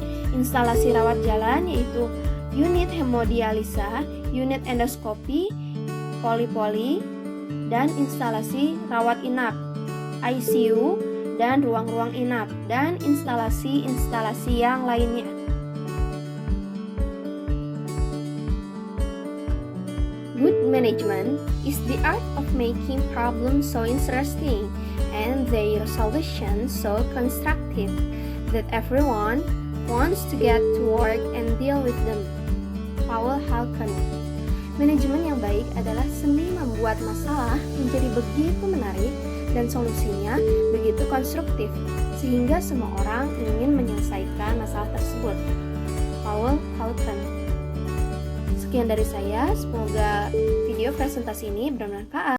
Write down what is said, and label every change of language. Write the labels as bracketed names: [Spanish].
[Indonesian] Instalasi rawat jalan yaitu unit hemodialisa, unit endoskopi, poli-poli, dan instalasi rawat inap, ICU, dan ruang-ruang inap, dan instalasi-instalasi yang lainnya. [English] Good management is the art of making problems so interesting and their solutions so constructive that everyone wants to get to work and deal with them. Paul Halkan. [Indonesian] Manajemen yang baik adalah seni membuat masalah menjadi begitu menarik dan solusinya begitu konstruktif sehingga semua orang ingin menyelesaikan masalah tersebut. Paul Halkan. Sekian dari saya, semoga video presentasi ini bermanfaat.